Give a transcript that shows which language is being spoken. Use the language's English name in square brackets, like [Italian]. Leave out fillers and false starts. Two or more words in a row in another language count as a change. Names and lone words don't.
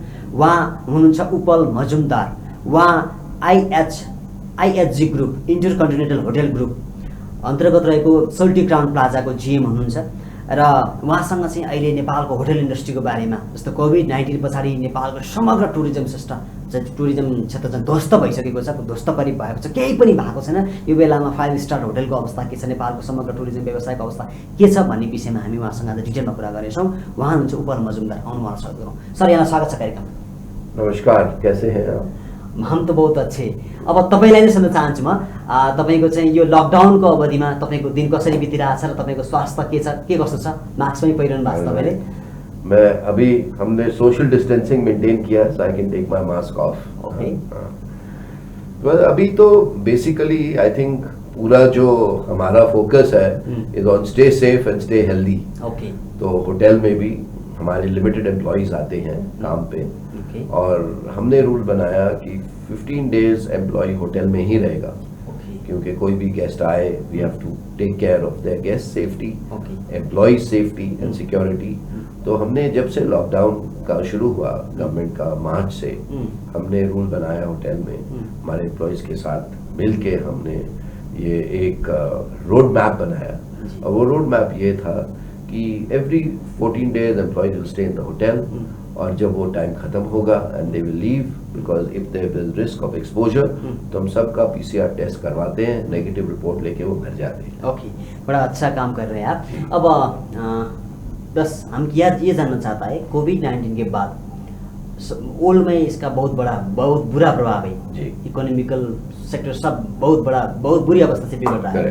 [Nepali] उहाँ हुनुहुन्छ उपल मजुमदार। उहाँ आइएचजी ग्रुप, इन्टरकन्टिनेन्टल होटल ग्रुप अन्तर्गत रहेको सोल्टी क्राउन प्लाजाको जिएम हुनुहुन्छ र उहाँसँग चाहिँ अहिले नेपालको [English] hotel industry [Nepali] बारेमा, जस्तो कोभिड-19 पछाडि नेपालको समग्र टुरिज्म क्षेत्र चाहिँ ध्वस्त भइसकेको छ, ध्वस्त करिब भएको छ, केही पनि भएको छैन। यो बेलामा 5 स्टार होटलको अवस्था के छ, नेपालको समग्र टुरिज्म व्यवसायको अवस्था के छ भन्ने विषयमा हामी उहाँसँग आज डिटेलमा कुरा गर्नेछौँ। उहाँ हुनुहुन्छ उपल मजुमदार। आउनुभयो स्वागत गरौँ सर, यहाँ स्वागत छ कार्यक्रम। नमस्कार, [Hindi] कैसे हैं आप? हम त बहुत अच्छे। [Nepali] अब तपाईँलाई नै सोध्न चाहन्छु म, तपाईँको चाहिँ यो लकडाउनको अवधिमा तपाईँको दिन कसरी बितिरहेछ र तपाईँको स्वास्थ्य के छ, के कस्तो छ? मास्क पनि पहिरनु भएको छ तपाईँले? [Hindi] मैं अभी हमने [English] social distancing maintain [Hindi] किया, [English] so I can take my mask off. [Hindi] ओके। तो अभी तो [English] basically I think [Hindi] पूरा जो हमारा फोकस है [English] is on stay safe and stay healthy. [Hindi] ओके। तो होटल में भी हमारे [English] limited employees [Hindi] आते हैं काम पे, और हमने रूल बनाया कि 15 [English] days employee [Hindi] होटल में ही रहेगा, क्योंकि कोई भी गेस्ट आए [English] we have to take care of their guest safety, employee safety and security. [Hindi] तो हमने जब से लॉकडाउन का शुरू हुआ गवर्नमेंट का मार्च से, हमने रूल बनाया होटल में हमारे एम्प्लॉयज के साथ मिलके हमने ये एक [English] road map [Hindi] बनाया। और वो [English] road map [Hindi] ये था कि [English] every 14 days employees will stay in the hotel, [Hindi] और जब वो टाइम खत्म होगा [English] and they will leave, because if there is risk of exposure [Hindi] तो हम सबका [English] PCR test [Hindi] करवाते हैं, [English] negative report [Hindi] लेके वो घर जाते हैं। ओके, बड़ा अच्छा काम कर रहे हैं आप। अब बस हम ये जानना चाहता है, कोविड-19 के बाद वर्ल्ड में इसका बहुत बुरा प्रभाव है जी, [English] economical sector [Hindi] सब बहुत बुरी अवस्था से बिगड़ रहा है।